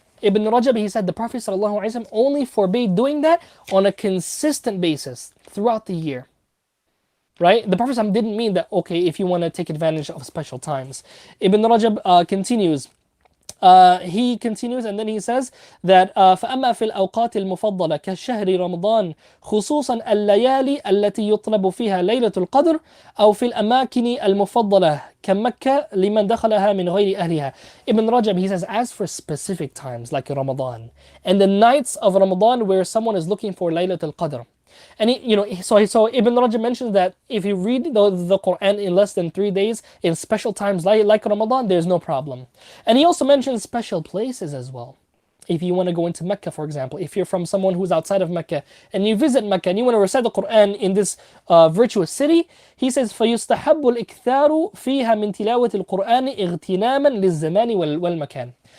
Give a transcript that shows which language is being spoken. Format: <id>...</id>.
<en>Ibn Rajab, he said the Prophet ﷺ only forbade doing that on a consistent basis throughout the year. Right? The Prophet ﷺ didn't mean that, okay, if you want to take advantage of special times. Ibn Rajab continues. He continues and then he says that</en> <ar>فأما في الأوقات المفضلة كشهر رمضان خصوصا الليالي التي يطلب فيها ليلة القدر أو في الأماكن المفضلة كمكة لمن دخلها من غير أهلها.</ar> <en>Ibn Rajab, he says, as for specific times like Ramadan and the nights of Ramadan where someone is looking for Laylat al-Qadr. And so Ibn Rajab mentions that if you read the Quran in less than 3 days in special times like Ramadan, there's no problem. And he also mentions special places as well. If you want to go into Mecca, for example, if you're from someone who's outside of Mecca and you visit Mecca and you want to recite the Quran in this virtuous city, he says,</en> <ar>فَيُسْتَحَبُّ الْإِكْثَارُ فِيهَا مِنْ تِلَاوَةِ الْقُرْآنِ اغْتِنَامًا لِلزَّمَانِ وَالْمَكَانِ.</ar>